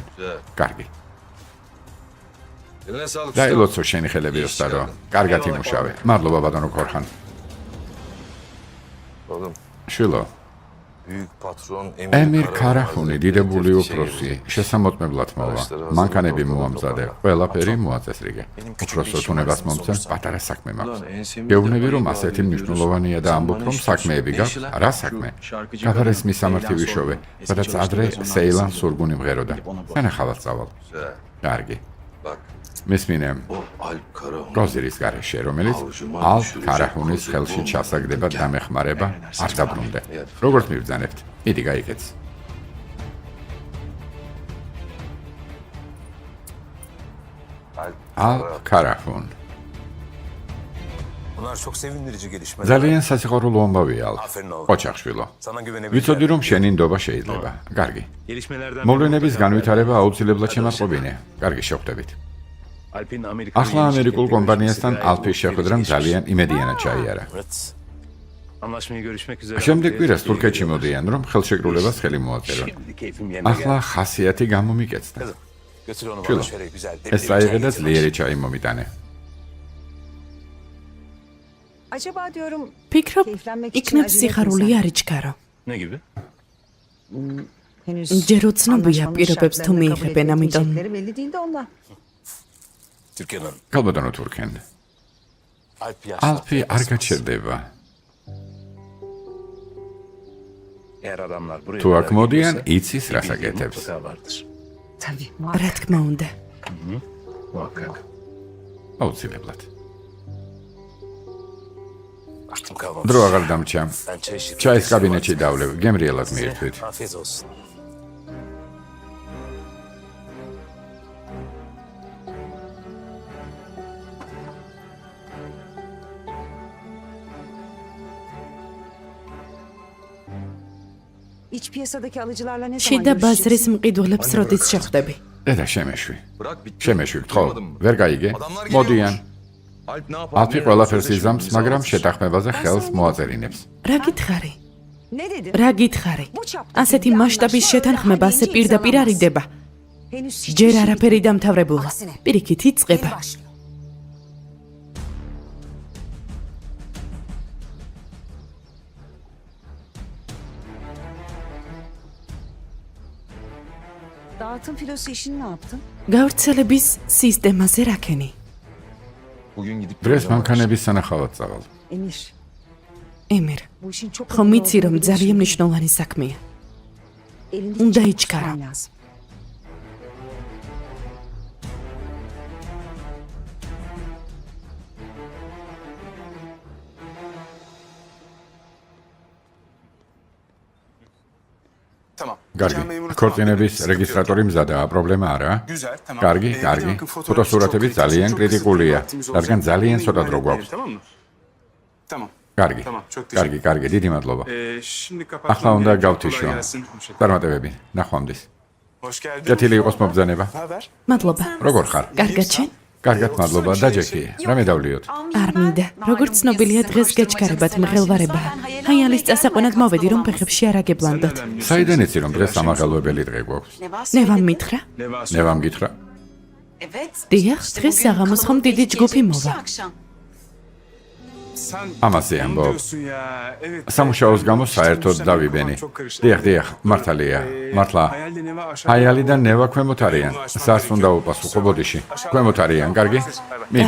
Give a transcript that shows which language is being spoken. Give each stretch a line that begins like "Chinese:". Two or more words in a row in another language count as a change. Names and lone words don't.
Georgian: კარგი.
Turkish: Eline sağlık usta.
Georgian: დაილოცო შენი ხელები ოსტატო. კარგად იმუშავე. მადლობა ბატონო ქორხან.
Turkish: Oğlum, შილო, büyük patron
Georgian: ემირ ქარახუნი დიდებული უფროსი შესამოწმებლად მოვა. მანქანები მოამზადე, ყველაფერი მოაწესრიგე. უფროსო თუნებას მომწევს პატარა საქმე მაქვს. გეუბნები რომ ასეთი მნიშვნელოვანია და ამბობ რომ საქმეები გაქვს, რა საქმე? გაფარეს მისამართი ვიშოვე, სადაც ადრე სეილან სურგუნი მღეროდა. სანახავად წავალ. კარგი.
Turkish: Bak,
Georgian: მისმინე,
Turkish: o Alp Karahan.
Georgian: გოზირის გარეშე, რომელიც ალფ ქარახუნის ხელში ჩასაგდება დამეხმარება არ დაბრუნდე. როგორც მივძანებთ, მიდი გაიგეთ. ალფ ქარახუნ.
Turkish: Bunlar çok sevindirici gelişmeler.
Georgian: ძალიან სასიხარულო ამბავია ალფ.
Turkish: Aferin oğlum.
Georgian: ოჩახშვილო.
Turkish: Sana güvenebilirim.
Georgian: ვიცოდი რომ შენი ნდობა შეიძლება. კარგი. მოვლენების განვითარება აუცილებლად შემატყობინე. კარგი, შევხვდებით. ახლა ამერიკულ კომპანიასთან ალფის შეხვედრამ ძალიან იმედიანად ჩაიარა.
Turkish: Evet. Anlaşmaya görüşmek üzere.
Georgian: შემდეგ კვირას თურქეთში მოდიან, რომ ხელშეკრულებას ხელი მოაწერონ.
Turkish: Şimdi keyfim yerine
Georgian: ახლა
Turkish: geldi.
Georgian: ხასიათი გამომიკეცდა.
Turkish: Götür onu Şilo. bana şöyle güzel.
Georgian: ეს წაიღე და ძლიერი ჩაი მომიტანე.
Turkish: Acaba diyorum
Georgian: ფიქრობ,
Turkish: keyiflenmek için
Georgian: იქნებ
Turkish: acele
Georgian: სიხარული
Turkish: etmesen.
Georgian: არ იჩქარო.
Turkish: Ne gibi? Henüz
Georgian: ჯერ უცნობია
Turkish: anlaşmanın
Georgian: პირობებს თუ
Turkish: şartlarını kabul
Georgian: მიიღებენ, ამიტომ
Turkish: etmeyecekleri belli değil de ondan. Türkan Hanım.
Georgian: ქალბატონო თურქენ.
Turkish: Alp yaşlı.
Georgian: ალფი არ გაჩერდება.
Turkish: Eğer adamlar buraya
Georgian: თუ აქ
Turkish: kadar
Georgian: მოდიან,
Turkish: geliyorsa,
Georgian: იცის
Turkish: bir
Georgian: რას
Turkish: bildiği
Georgian: აკეთებს.
Turkish: mutlaka vardır. Tabii
Georgian: რა
Turkish: muhakkak.
Georgian: თქმა უნდა.
Turkish: Muhakkak.
Georgian: აუცილებლად.
Turkish: Aklım kalmamış.
Georgian: დრო აღარ დამჩა.
Turkish: Ben çay içeyim.
Georgian: ჩაის კაბინეტში დავლევ, გემრიელად მიირთვით.
Turkish: Afiyet olsun. İç piyasadaki alıcılarla ne zaman
Georgian: შიდა
Turkish: görüşeceksin?
Georgian: ბაზრის მყიდველებს როდის შეხვდები? დედა შემეშვი.
Turkish: Bırak bitti.
Georgian: შემეშვი, გთხოვ.
Turkish: Duymadın mı?
Georgian: ვერ გაიგე?
Turkish: Adamlar
Georgian: მოდიან.
Turkish: geliyormuş. Alp ne yapar?
Georgian: ალფი ყველაფერს იზამს, მაგრამ შეთანხმებაზე ხელს მოაწერინებს. რა გითხარი?
Turkish: Ne dedin?
Georgian: რა გითხარი?
Turkish: Bu çapta
Georgian: ასეთი
Turkish: bir
Georgian: მასშტაბის
Turkish: anlaşma
Georgian: შეთანხმება
Turkish: daha
Georgian: ასე
Turkish: henüz
Georgian: პირდაპირ არ
Turkish: imzalanmaz.
Georgian: იდება.
Turkish: Henüz hiçbir
Georgian: ჯერ
Turkish: şey
Georgian: არაფერი დამთავრებულა.
Turkish: Aksine.
Georgian: პირიქით
Turkish: yeni
Georgian: იწყება.
Turkish: başlıyor. Dağıtım filosu işini ne yaptın?
Georgian: გავრცელების სისტემაზე რაკენი?
Turkish: Bugün gidip
Georgian: დღეს მანქანების სანახავად წავალ.
Turkish: Emir,
Georgian: ემერ,
Turkish: bu işin çok
Georgian: ხომ
Turkish: önemli
Georgian: იცი რომ
Turkish: olduğunu
Georgian: ძალიან
Turkish: biliyorsun.
Georgian: მნიშვნელოვანი საქმეა.
Turkish: Elinde
Georgian: უნდა
Turkish: çabuk
Georgian: იჩქარო.
Turkish: tutman lazım. Tamam.
Georgian: კარგი. ქორწინების რეგისტრატორი მზადაა, პრობლემა არა.
Turkish: Güzel, tamam.
Georgian: კარგი,
Turkish: Bir
Georgian: კარგი.
Turkish: de bakın fotoğrafı
Georgian: ფოტოსურათები
Turkish: çok
Georgian: ძალიან
Turkish: kritik, çok
Georgian: კრიტიკულია,
Turkish: kısıtlı vaktimiz
Georgian: რადგან
Turkish: olacak.
Georgian: ძალიან
Turkish: Bunu
Georgian: ცოტა
Turkish: ihmal
Georgian: დრო
Turkish: etmeyelim,
Georgian: გვაქვს.
Turkish: Tamam mı? Tamam.
Georgian: კარგი.
Turkish: Tamam, çok
Georgian: კარგი, კარგი, დიდი მადლობა.
Turkish: Şimdi
Georgian: ახლა
Turkish: kapatmam
Georgian: უნდა
Turkish: gerek. Kolay
Georgian: გავთიშო.
Turkish: gelsin. Hoşça kal.
Georgian: წარმატებები. ნახვამდის.
Turkish: Hoş geldin.
Georgian: კეთილი იყოს მობრძანება.
Turkish: Ne haber?
Georgian: მადლობა. როგორ ხარ? კარგად შენ? კარგად მადლობა და ჯეკი. რა მედავლიოთ? არ მინდა. როგორც ცნობილია დღეს გეჩქარებათ მღელვარებაა. ჰაიალის წასაყვანად მოვედი რომ ფეხებში არ აგებლანდოთ. საიდან იცი რომ დღეს სამაღელვებელი დღე გვაქვს? ნევამ მითხრა? ნევამ გითხრა? დიახ, დღეს საღამოს ხომ დიდი ჯგუფი მოვა.
Turkish: Sen
Georgian: ამაზე
Turkish: onu
Georgian: ამბობ.
Turkish: diyorsun ya. Evet.
Georgian: სამუშაოს გამო საერთოდ
Turkish: Sen
Georgian: დავიბენი.
Turkish: çok karıştı.
Georgian: დიახ, დიახ, მართალია. მართლა.
Turkish: Hayalde ne var aşağı?
Georgian: ჰაიალი და ნევა ქვემოთ არიან. სას უნდა უპასუხო ბოდიში. ქვემოთ არიან, კარგი? მიდი.